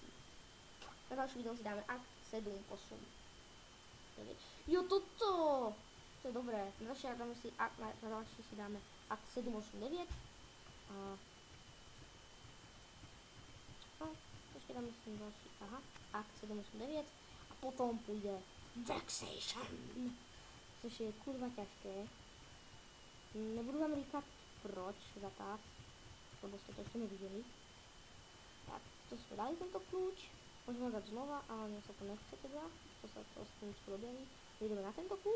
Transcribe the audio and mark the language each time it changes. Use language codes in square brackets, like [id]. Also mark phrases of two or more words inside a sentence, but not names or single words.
[sk] Na ďalší video si dáme akt 7, 8, 9. Jo, toto! To je dobré. Na ďalší si dáme akt 7, 8, 9. Počkej, dáme si ďalší, aha, akt 7, 8, 9. A potom pôjde Vexation. Což je kurva ťažké. [cs] Nebudu vám říkat proč za tak, lebo jste to ještě neviděli. Tak, to jsme dali tento klíč. Můžeme dát znova, ale mně se to nechce teda. To se to s tím objeví. Jdeme na tento klíč.